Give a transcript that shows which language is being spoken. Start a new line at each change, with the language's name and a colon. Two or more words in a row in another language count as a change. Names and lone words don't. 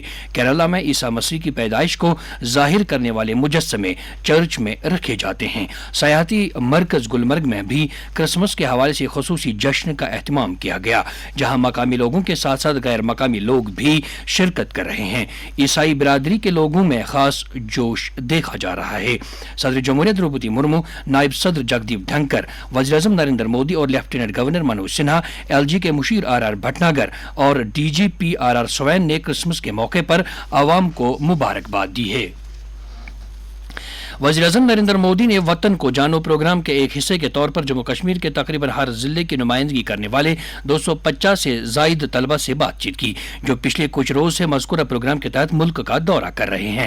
Urdu: کیرالہ میں عیسیٰ مسیح کی پیدائش کو ظاہر کرنے والے مجسمے چرچ میں رکھے جاتے ہیں۔ سیاحتی مرکز گلمرگ میں بھی کرسمس کے حوالے سے خصوصی جشن کا اہتمام کیا گیا جہاں مقامی لوگوں کے ساتھ ساتھ غیر مقامی لوگ بھی شرکت کر رہے ہیں۔ عیسائی برادری کے لوگوں میں خاص جوش دیکھا جا رہا ہے۔ صدر جمہوریہ دروپدی مرمو، نائب صدر جگدیپ دھنکر، وزیر اعظم نریندر مودی اور لیفٹیننٹ گورنر منوج سنہا، LG کے مشیر RR بھٹناگر اور DGP RR سوین نے کرسمس کے موقع پر عوام کو مبارکباد دی ہے۔ وزیر اعظم نریندر مودی نے وطن کو جانو پروگرام کے ایک حصے کے طور پر جموں کشمیر کے تقریباً ہر ضلع کی نمائندگی کرنے والے 250 سے زائد طلبہ سے بات چیت کی جو پچھلے کچھ روز سے مذکورہ پروگرام کے تحت ملک کا دورہ کر رہے ہیں۔